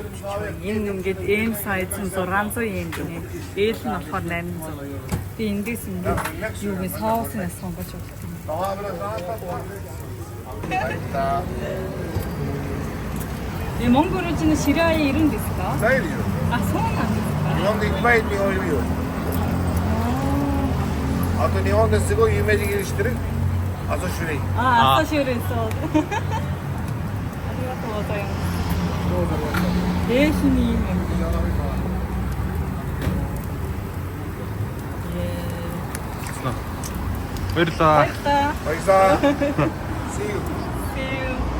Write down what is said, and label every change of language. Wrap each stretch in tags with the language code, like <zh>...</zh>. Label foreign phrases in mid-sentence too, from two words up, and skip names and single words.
<mn>Энэ ингээд</mn> <en>M size</en> <mn>нь 600 yen гинэ. L нь болохоор 800. Би эндээс ингээд юу вэ соуснаас сонгож өгсөн. Монгол руу ширээ 90 ですか?</mn> <ja>大丈夫よ。あ、そうなんですか。日本でいっぱい日本いるよ。あと日本ですごい有名で知ってるアソシュレイ。あ、久しぶりそう。ありがとうございます。冷酒にいいね。</ja> <mn>баярлаа. Баярлалаа.</mn> <en>See you. See you.</en>